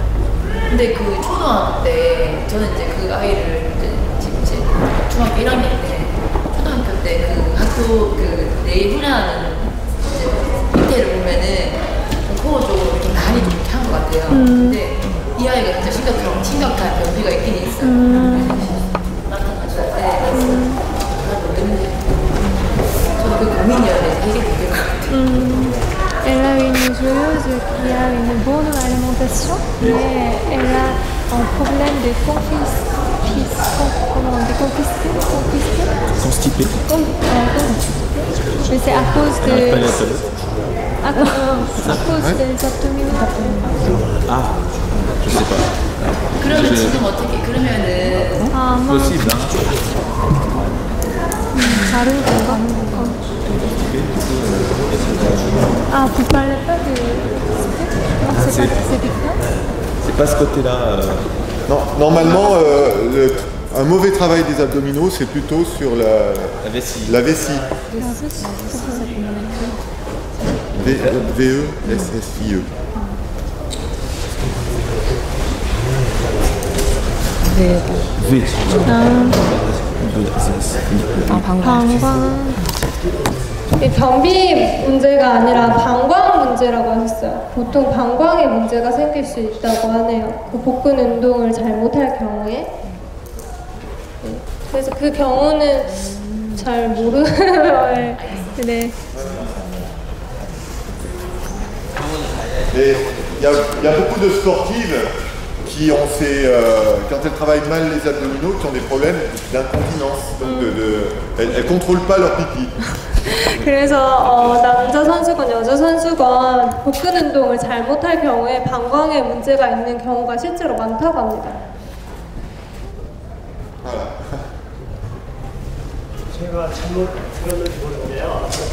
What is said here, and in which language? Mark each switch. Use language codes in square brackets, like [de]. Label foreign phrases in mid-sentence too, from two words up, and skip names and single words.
[ko] 근데 그 초등학교 때 저는 이제 그 아이를 지금 이제 중학교 1학년 때 초등학교 때 그 학교 그 내일 훈련하는 이제 밑에를 보면은 코어 쪽으로 좀 많이 좀 이렇게 한 것 같아요. 근데 이 아이가 진짜 심각한 변비가 있긴 있어요. 나타났을 때 저는 그 고민이었는데 되게 힘들 것 같아요. [fr] Elle a une joueuse qui a une bonne alimentation, mais elle a un problème de constipé. Mais c'est à cause des abdominaux. Ah, je sais pas. [ko] 그러면 지금 어떻게 그러면은 [fr] Possible, hein. [ko] 다른 건가? [fr] Ah, vous parlez pas de sport? C'est pas ce côté-là. Non, normalement, un mauvais travail des abdominaux, c'est plutôt sur la vessie. V-E-S-S-I-E. V. [ko] 방광. 변비 문제가 아니라 방광 문제라고 하셨어요. 보통 방광에 문제가 생길 수 있다고 하네요. 그 복근 운동을 잘못할 경우에. 그래서 그 경우는 잘 모르는. 네. [fr] Et il y a beaucoup de sportives quand elles travaillent mal les abdominaux, qui ont des problèmes d'incontinence. Donc elles ne contrôlent pas leur pipi. [ko] 그래서 남자 선수건 여자 선수건 복근 운동을 잘 못할 경우에 방광에 문제가 있는 경우가 실제로 많다고 합니다. 제가 잘못 들었는지 모르는데요.